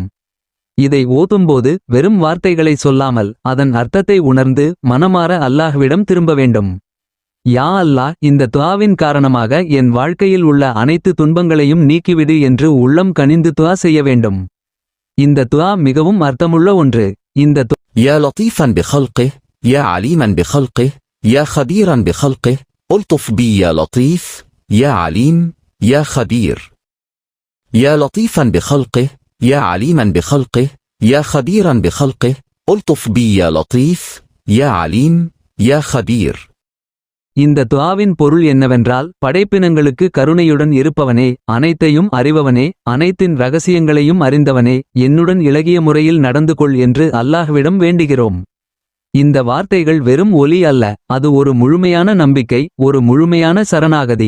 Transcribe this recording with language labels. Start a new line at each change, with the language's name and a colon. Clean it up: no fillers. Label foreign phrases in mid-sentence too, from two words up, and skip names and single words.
Tamil: இதை ஓதும்போது வெறும் வார்த்தைகளை சொல்லாமல் அதன் அர்த்தத்தை உணர்ந்து மனமாற அல்லாஹ்விடம் திரும்ப வேண்டும். யா அல்லாஹ், இந்த துஆவின் காரணமாக என் வாழ்க்கையில் உள்ள அனைத்து துன்பங்களையும் நீக்கிவிடு என்று உள்ளம் கனிந்து துஆ செய்ய வேண்டும். இந்த துஆ மிகவும் அர்த்தமுள்ள ஒன்று. இந்த
Arabic: يا لطيفا بخلقه يا عليما بخلقه يا خبيرا بخلقه ألطف بي يا لطيف يا عليم يا خبير. يا لطيفا بخلقه يا عليما بخلقه يا خبيرا بخلقه ألطف بي يا لطيف يا عليم يا خبير.
Tamil: இந்த துஆவின் பொருள் என்னவென்றால், படைப்பினங்களுக்கு கருணையுடன் இருப்பவனே, அனைத்தையும் அறிபவனே, அனைத்தின் ரகசியங்களையும் அறிந்தவனே, என்னுடன் இளகிய முறையில் நடந்து கொள் என்று அல்லாஹ்விடம் வேண்டுகிறோம். இந்த வார்த்தைகள் வெறும் ஒலி அல்ல, அது ஒரு முழுமையான நம்பிக்கை, ஒரு முழுமையான சரணாகதி.